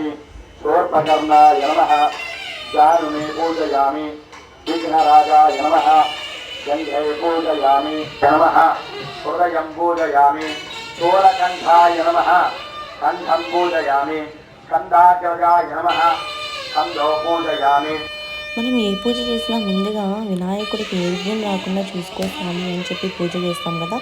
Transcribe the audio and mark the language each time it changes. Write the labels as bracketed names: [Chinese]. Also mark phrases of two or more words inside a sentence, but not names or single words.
[Sanskrit] शूर्पकर्णाय नमः जानुने पूजयामि विघ्नराजाय नमः गन्धे पूजयामि नमः हृदयं पूजयामि शूलकण्ठाय नमः कण्ठं पूजयामि स्कन्धाग्रजाय नमः स्कन्धो पूजयामि. [Telugu] మనం ఏ పూజ చేసినా ముందుగా వినాయకుడికి ఏ విఘ్నం రాకుండా చూసుకోవాలి అని చెప్పి పూజ చేస్తాం కదా.